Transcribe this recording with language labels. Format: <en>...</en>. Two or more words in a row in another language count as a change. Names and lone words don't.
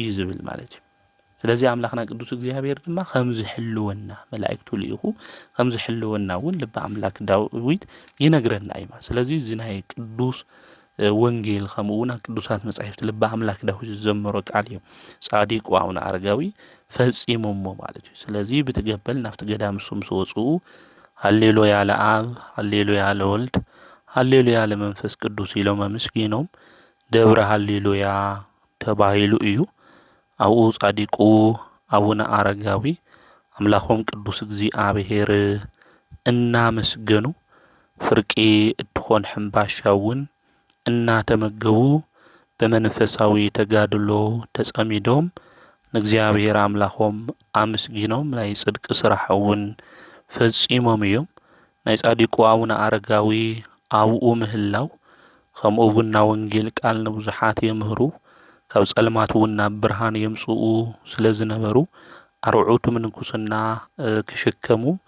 <ti>ዝብል ማለት እዩ። ስለዚ አምላኽና ቅዱስ እግዚአብሔር ድማ ከም ዝሕልወና መላእክቱ ልኢኹ ከም ዝሕልወና እውን ልበ አምላክ ዳዊት ይነግረና እዩ ማለት። ስለዚ እዚ ናይ ቅዱስ ወንጌል ከምኡ እውን ቅዱሳት መጻሕፍቲ ልበ አምላክ ዳዊት ዝዘመሮ ቃል እዮም ጻዲቁ አቡነ አረጋዊ ፈጺሞሞ ማለት እዩ። ስለዚ ብትገበል ናፍቲ ገዳም እሱም ዝወፅኡ</ti> <gez>ሃሌሉያ ለአብ ሃሌሉያ ለወልድ ሃሌሉያ ለመንፈስ ቅዱስ</gez> <ti>ኢሎም አመስጊኖም ደብረ ሃሌሉያ ተባሂሉ እዩ። ኣብኡ ጻዲቁ አቡነ አረጋዊ አምላኾም ቅዱስ እግዚአብሔር እናመስገኑ ፍርቂ እትኾን ሕምባሻ እውን እናተመገቡ በመንፈሳዊ ተጋድሎ ተጸሚዶም ንእግዚአብሔር አምላኾም አመስጊኖም ናይ ጽድቂ ስራሕ እውን ፈጺሞም እዮም። ናይ ጻዲቁ አቡነ አረጋዊ ኣብኡ ምህላው ከምኡ እውን ናብ ወንጌል ቃል ንብዙሓት የምህሩ ካብ ጸልማት እውን ናብ ብርሃን የምጽኡ ስለ ዝነበሩ ኣርዑቱ ምንኩስና ክሽከሙ</ti>